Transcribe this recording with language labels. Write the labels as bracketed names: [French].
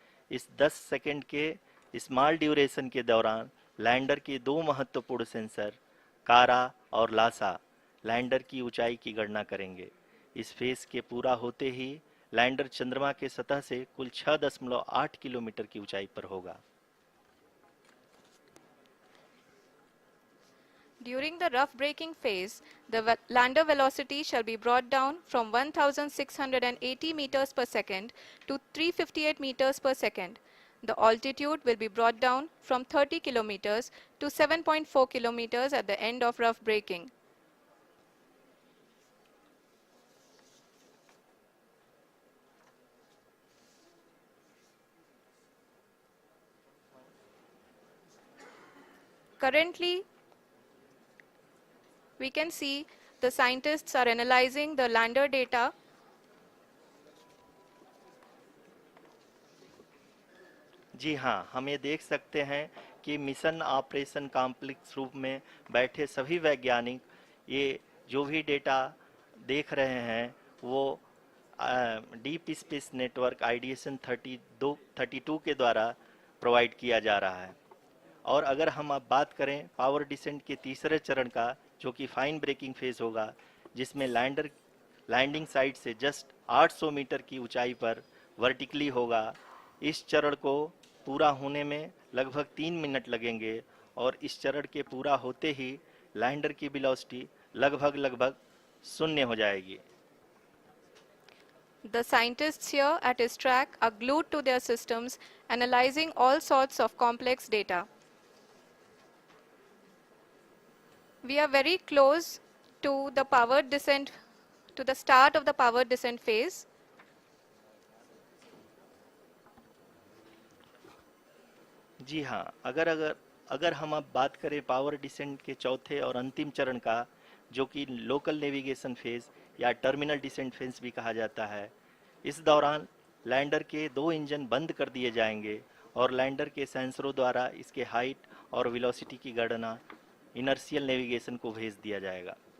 [Hindi] इस 10 सेकंड के small duration के दौरान लैंडर के 2 महत्वपूर्ण सेंसर कारा और लासा लैंडर की ऊंचाई की गणना करेंगे। इस फेज के पूरा होते ही लैंडर चंद्रमा के सतह से कुल 6.8 किलोमीटर की ऊंचाई पर होगा। [English] During the rough braking phase, the lander velocity shall be brought down from 1680 meters per second to 358 meters per second. The altitude will be brought down from 30 kilometers to 7.4 kilometers at the end of rough braking. Currently, we can see the scientists are analyzing the lander data. [Hindi] जी हाँ, हम ये देख सकते हैं कि mission operation complex रूप में बैठे सभी वैज्ञानिक ये जो भी डेटा देख रहे हैं वो डीप स्पेस नेटवर्क आईडीएसन 32 के द्वारा प्रोवाइड किया जा रहा है। और अगर हम अब बात करें पावर डिसेंट के तीसरे चरण का, जो कि फाइन ब्रेकिंग फेज होगा, जिसमें लैंडिंग साइट से जस्ट 800 मीटर की ऊंचाई पर वर्टिकली होगा। इस चरण को पूरा होने में लगभग 3 मिनट लगेंगे और इस चरण के पूरा होते ही लैंडर की वेलोसिटी लगभग शून्य हो जाएगी। [English] The scientists here at ISRO are glued to their systems, analyzing all sorts of complex data. We are very close to the powered descent, to the start of the powered descent phase. [Hindi] जी हाँ, अगर हम अब बात करें power descent के चौथे और अंतिम चरण का, जो कि लोकल नेविगेशन फेज या टर्मिनल डिसेंट फेज भी कहा जाता है, इस दौरान लैंडर के 2 इंजन बंद कर दिए जाएंगे और लैंडर के सेंसरों द्वारा इसके हाइट और वेलोसिटी की गणना इनर्शियल नेविगेशन को भेज दिया जाएगा।